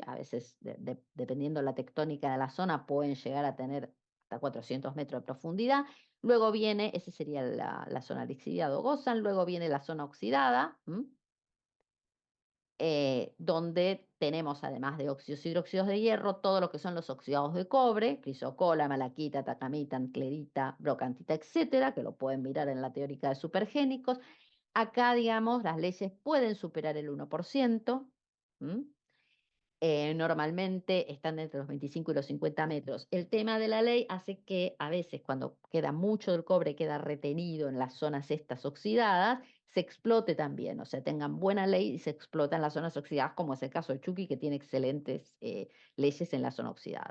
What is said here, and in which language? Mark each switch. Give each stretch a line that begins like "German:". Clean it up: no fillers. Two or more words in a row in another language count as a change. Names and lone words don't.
Spanish: A veces, dependiendo de la tectónica de la zona, pueden llegar a tener hasta 400 metros de profundidad. Luego viene, esa sería la zona lixiviada o gozan, luego viene la zona oxidada, donde tenemos, además de óxidos y hidróxidos de hierro, todo lo que son los oxidados de cobre, crisocola, malaquita, tacamita, anclerita, brocantita, etcétera, que lo pueden mirar en la teórica de supergénicos. Acá, digamos, las leyes pueden superar el 1%. Normalmente están entre los 25 y los 50 metros. El tema de la ley hace que a veces cuando queda mucho del cobre, queda retenido en las zonas estas oxidadas, se explote también, o sea, tengan buena ley y se explotan las zonas oxidadas, como es el caso de Chucky, que tiene excelentes leyes en la zona oxidada.